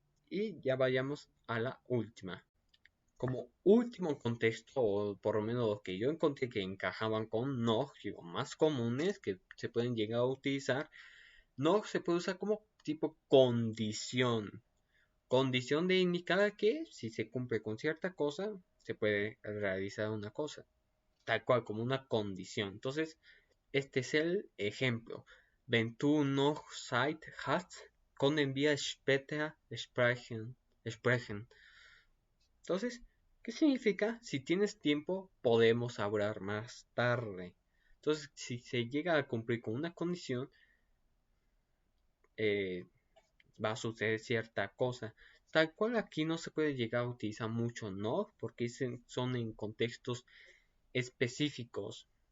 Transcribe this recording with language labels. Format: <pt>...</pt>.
<es>Y ya vayamos a la última. Como último contexto, o por lo menos los que yo encontré que encajaban con noch, digo, más comunes que se pueden llegar a utilizar, noch se puede usar como tipo condición. Condición de indicar que si se cumple con cierta cosa, se puede realizar una cosa. Tal cual, como una condición. Entonces, este es el ejemplo.</es> <de>Wenn du noch Zeit hast, können wir später sprechen.</de> <es>Entonces, ¿qué significa? Si tienes tiempo, podemos hablar más tarde. Entonces, si se llega a cumplir con una condición, va a suceder cierta cosa. Tal cual aquí no se puede llegar a utilizar mucho no, porque son en contextos específicos.</es>